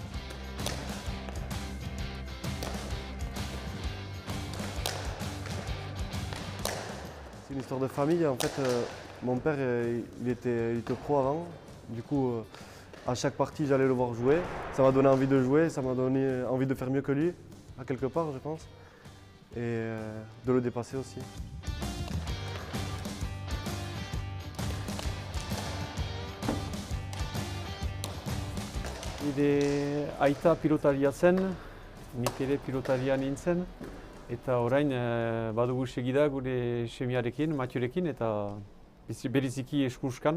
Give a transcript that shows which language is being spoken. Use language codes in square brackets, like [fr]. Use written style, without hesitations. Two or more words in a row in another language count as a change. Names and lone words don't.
[fr] C'est une histoire de famille. En fait, mon père, il était pro avant. Du coup, à chaque partie, j'allais le voir jouer. Ça m'a donné envie de jouer, ça m'a donné envie de faire mieux que lui, à quelque part, je pense. Et de le dépasser aussi. [eu] Nire aita pilotaria zen, nik ere pilotaria nintzen. Eta orain badugu segida gure semiarekin, Matiorekin, eta bereziki eskuskan.